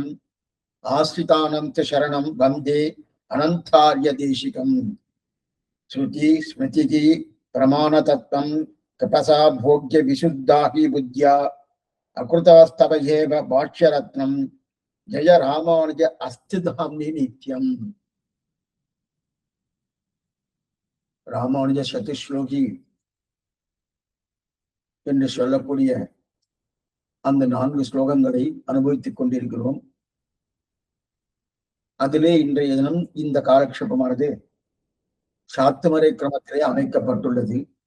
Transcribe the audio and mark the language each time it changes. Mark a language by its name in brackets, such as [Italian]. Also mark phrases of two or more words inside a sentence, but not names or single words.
[Sanskrit] आश्रितानन्त शरणं वन्दे अनन्तार्यदेशिकम् श्रुति स्मृति प्रमाणतत्त्वं तपसा भोग्य विशुद्धा हि बुद्ध्या अकृतस्तव एव भाष्यरत्नं जय रामानुज अस्तिधाम्नि नित्यम् [Tamil] ராமானுஜ சதுஸ்லோகி என்று சொல்லக்கூடிய அந்த 4 ஸ்லோகங்களை அனுபவித்துக் கொண்டிருக்கிறோம். அதிலே இன்றைய தினம் இந்த காலக்ஷேபமானது சாத்துமறை கிரமத்திலே அமைக்கப்பட்டுள்ளது.